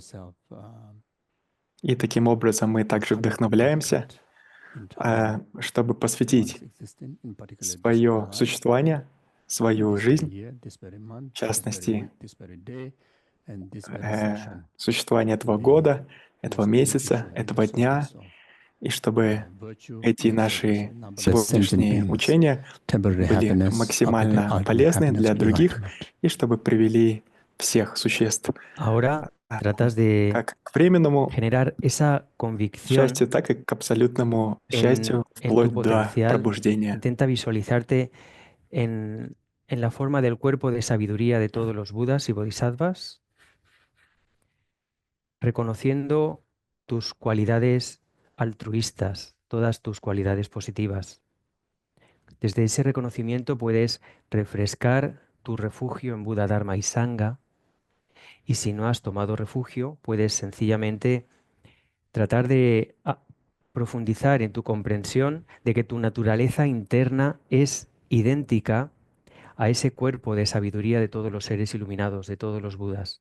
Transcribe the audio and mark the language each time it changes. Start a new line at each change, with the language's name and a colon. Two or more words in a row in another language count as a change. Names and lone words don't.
Russian: И таким образом мы также вдохновляемся, чтобы посвятить свое существование, свою жизнь, в частности, существование этого года, этого месяца, этого дня, и чтобы эти наши сегодняшние учения были максимально полезны для других, и чтобы привели всех существ
Spanish: Ahora tratas de
Russian: как к временному
Spanish: generar esa convicción
Russian: счастью, так и к абсолютному счастью,
Spanish: en tu
Russian: вплоть до
Spanish: potencial.
Russian: пробуждения.
Spanish: Intenta visualizarte en la forma del cuerpo de sabiduría de todos los Budas y Bodhisattvas, reconociendo tus cualidades altruistas, todas tus cualidades positivas. Desde ese reconocimiento puedes refrescar tu refugio en Buda, Dharma y Sangha, y si no has tomado refugio, puedes sencillamente tratar de profundizar en tu comprensión de que tu naturaleza interna es idéntica a ese cuerpo de sabiduría de todos los seres iluminados, de todos los Budas.